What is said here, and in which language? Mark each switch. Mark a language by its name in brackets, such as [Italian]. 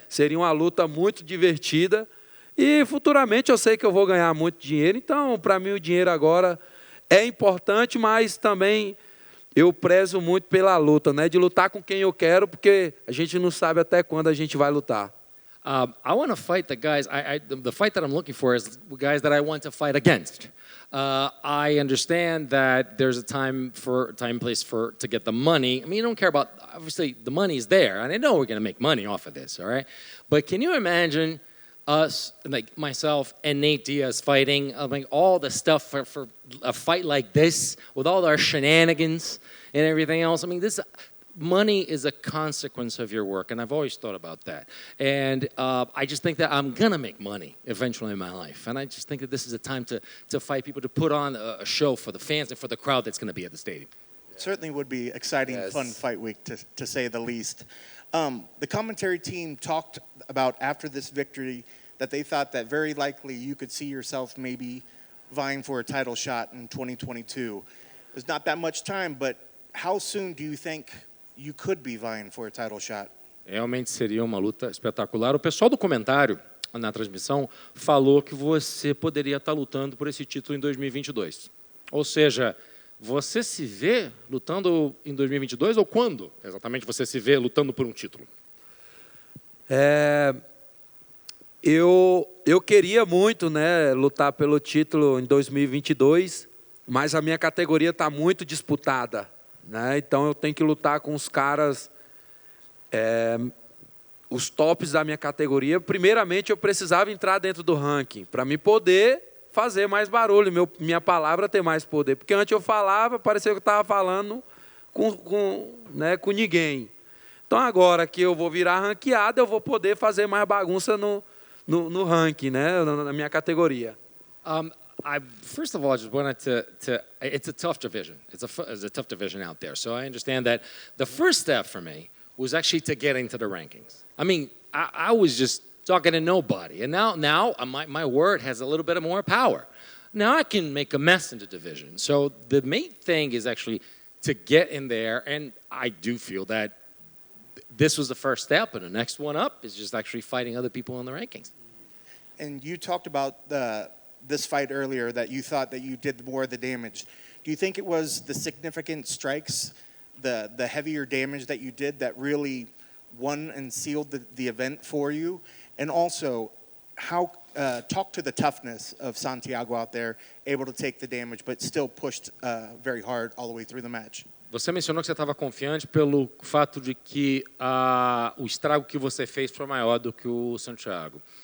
[Portuguese] Seria uma luta muito divertida. E futuramente eu sei que eu vou ganhar muito dinheiro. Então, para mim, o dinheiro agora é importante, mas também eu prezo muito pela luta, né? De lutar com quem eu quero, porque a gente não sabe até quando a gente vai lutar. [English] I want to fight the guys. The fight that I'm looking for is guys that I want to fight against. I understand that there's a time place to get the money. I mean, you don't care about, obviously the money's there, and I know we're going to make money off of this, all right? But can you imagine us, like myself and Nate Diaz fighting, like all the stuff for a fight like this with all our shenanigans and everything else. I mean, this money is a consequence of your work, and I've always thought about that. And I just think that I'm gonna make money eventually in my life, and I just think that this is a time to fight people, to put on a show for the fans and for the crowd that's gonna be at the stadium. It certainly would be exciting, fun fight week, to say the least. The commentary team talked about after this victory that they thought that very likely you could see yourself maybe vying for a title shot in 2022. There's not that much time, but how soon do you think you could be vying for a title shot? [Portuguese] Realmente seria uma luta espetacular. O pessoal do comentário na transmissão falou que você poderia estar lutando por esse título em 2022. Ou seja, você se vê lutando em 2022 ou quando exatamente você se vê lutando por um título? Eu queria muito, né, lutar pelo título em 2022, mas a minha categoria está muito disputada, né? Então eu tenho que lutar com os caras, os tops da minha categoria. Primeiramente eu precisava entrar dentro do ranking para me poder fazer mais barulho, minha palavra ter mais poder, porque antes eu falava, parecia que eu estava falando com ninguém. Então agora que eu vou virar ranqueado, eu vou poder fazer mais bagunça no ranking, né, na minha categoria. [English] First of all, I just wanted to it's a tough division. It's a tough division out there. So I understand that the first step for me was actually to get into the rankings. I mean, I was just talking to nobody. And now my word has a little bit more power. Now I can make a mess in the division. So the main thing is actually to get in there. And I do feel that this was the first step, and the next one up is just actually fighting other people in the rankings. And you talked about this fight earlier, that you thought that you did more of the damage. Do you think it was the significant strikes, the heavier damage that you did that really won and sealed the event for you? And also, how talk to the toughness of Santiago out there, able to take the damage, but still pushed very hard all the way through the match? [Portuguese] Você mencionou que você estava confiante pelo fato de que o estrago que você fez foi maior do que o Santiago.